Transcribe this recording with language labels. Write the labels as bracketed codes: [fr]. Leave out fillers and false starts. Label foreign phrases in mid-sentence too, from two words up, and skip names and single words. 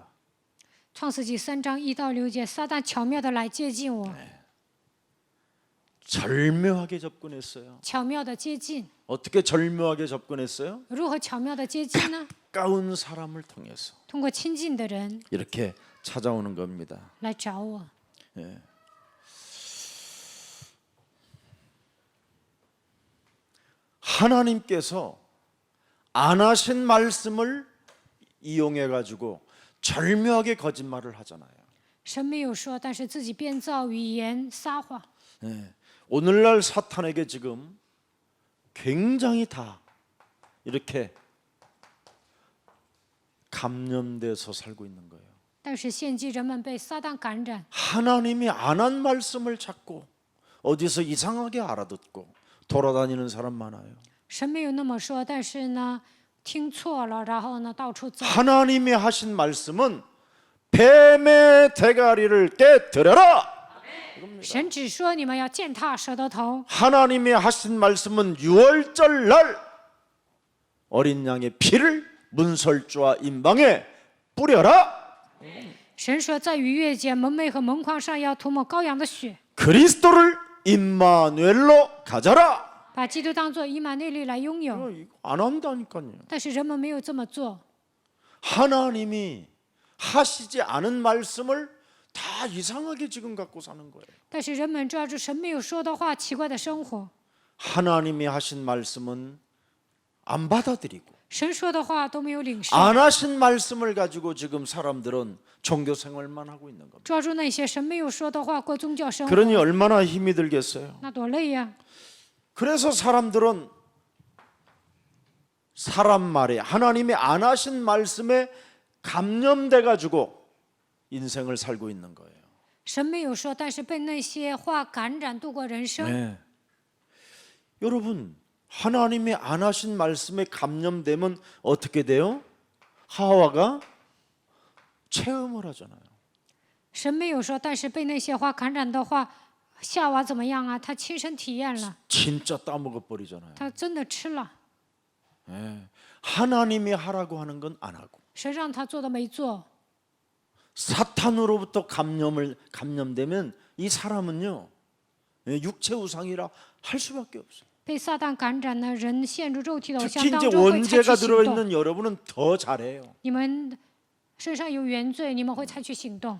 [zh] 创世纪3章1到6节，撒旦巧妙的来接近我， [ko] 절묘하게 접근했어요. [zh] 巧妙的接近。 [ko] 어떻게 절묘하게 접근했어요? [zh] 如何巧妙的接近呢？ [ko] 가까운 사람을 통해서 [zh] 通过亲近的人 [ko] 이렇게 찾아오는 겁니다. [zh] 来找我。 [ko] 하나님께서 안 하신 말씀을 이용해 가지고 절묘하게 거짓말을 하잖아요. [zh] 神没有说，但是自己编造语言撒谎。 [ko] 오늘날 사탄에게 지금 굉장히 다 이렇게 감염돼서 살고 있는 거예요. [zh] 但是现今人们被撒旦感染， [ko] 하나님이 안 한 말씀을 찾고 어디서 이상하게 알아듣고 돌아다니는 사람 많아요. [zh] 神没有那么说，但是呢，听错了，然后呢到处走。 [ko] 하나님이 하신 말씀은 뱀의 대가리를 깨뜨려라. [zh] 神只说你们要践踏蛇的头。 [ko] 하나님이 하신 말씀은 유월절 날 어린 양의 피를 문설주와 임방에 뿌려라. [zh] 神说，在逾越节门楣和门框上要涂抹羔羊的血， [ko] 그리스도를 임마누엘로 가져라. [zh] 把基督当作以马内利来拥有。 [ko] 이거 안 한다니까요. [zh] 但是人们没有这么做。 [ko] 하나님이 하시지 않은 말씀을 다 이상하게 지금 갖고 사는 거예요. [zh] 但是人们抓住神没有说的话，奇怪的生活。 [ko] 하나님이 하신 말씀은 안 받아들이고 [zh] 神说的话都没有领受， [ko] 안 하신 말씀을 가지고 지금 사람들은 종교 생활만 하고 있는 겁니다. [zh] 抓住那些神没有说的话过宗教生活， [ko] 그러니 얼마나 힘이 들겠어요. [zh] 那多累呀！ [ko] 그래서 사람들은 사람 말에 하나님이 안 하신 말씀에 감염돼 가지고 인생을 살고 있는 거예요. [zh] 神没有说，但是被那些话感染度过人生。 [ko] 네. 여러분 하나님이 안 하신 말씀에 감염되면 어떻게 돼요? 하와가 체험을 하잖아요. [zh] 神没有说，但是被那些话感染的话，夏娃怎么样啊？他亲身体验了， [ko] 진짜 따먹어 버리잖아요. [zh] 他真的吃了。 [ko] 하나님이 하라고 하는 건 안 하고 [zh] 神让他做的没做， [ko] 사탄으로부터 감염되면 이 사람은요 육체 우상이라 할 수밖에 없어요. [zh] 被撒旦感染的人陷入肉体的偶像 [ko] 특히 [zh] 当 [ko] 이제 [zh] 中会采取 [ko] 원죄가 [zh] 行 [ko] 들어 [zh] 动。 [ko] 있는 여러분은 더 잘해요. [zh] 你们身上有原罪，你们会采取行动，